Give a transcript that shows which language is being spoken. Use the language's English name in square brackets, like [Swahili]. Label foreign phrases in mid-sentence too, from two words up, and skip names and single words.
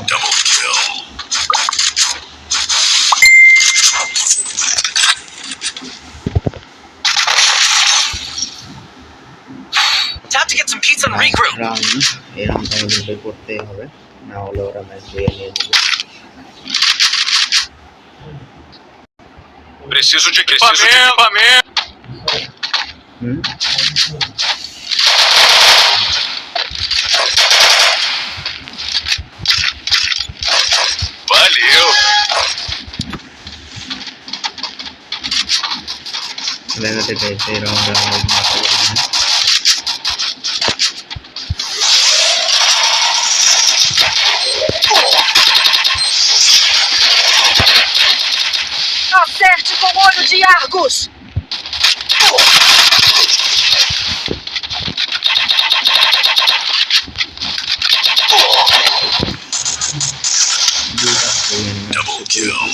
[English] Double kill. Time to get some pizza and regroup. [Bangla] রাউন্ড, এই রাউন্ড আমাদের করতেই হবে, না হলে ওরা ম্যাচ দিয়ে নিয়ে যাবে। [Portuguese] Preciso de equipamento. হুম, Valeu. [Bangla] দেখাতে চাইছে এই রাউন্ডে আমরা মারতে পারি না। [Portuguese] Acerte com o olho de Argus! [English] Double kill.